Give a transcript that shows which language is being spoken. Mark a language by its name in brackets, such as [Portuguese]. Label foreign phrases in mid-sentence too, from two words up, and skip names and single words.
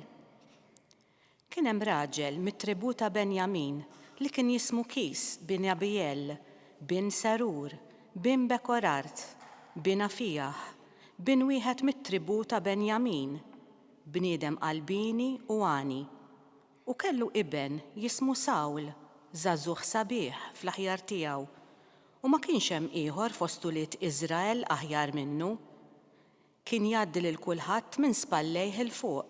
[Maltese] Kien hemm raġel mit-tribu ta' Benjamin li kien jismu Kis bin Abiel, bin Sarur, bin Bekorart, bin Afijah, bin wieħed mit-tribu ta' Benjamin, bniedem qalbini u għani. U kellu iben jismu Sawl, żagħżugħ sabiħ fl-aħjar tiegħu, u ma kienx hemm ieħor fost ulied Iżrael aħjar minnu. Kien jgħaddi lil kulħadd minn spallejh il fuq.